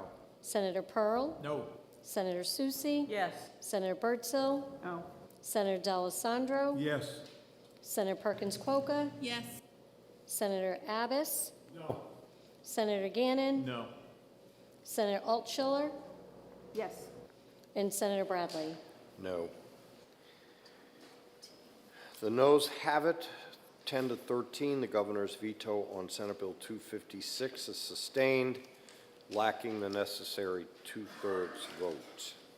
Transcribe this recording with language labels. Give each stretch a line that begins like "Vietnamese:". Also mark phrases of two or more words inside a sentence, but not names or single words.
English: Senator Pearl. No. Senator Susi. Yes. Senator Birdsell. No. Senator D'Alessandro. Yes. Senator Perkins Quokka. Yes. Senator Abbas. No. Senator Gannon. No. Senator Altschiller. Yes. And Senator Bradley. No. The noes have it, 10 to 13. The governor's veto on Senate Bill 256 is sustained, lacking the necessary 2/3 vote.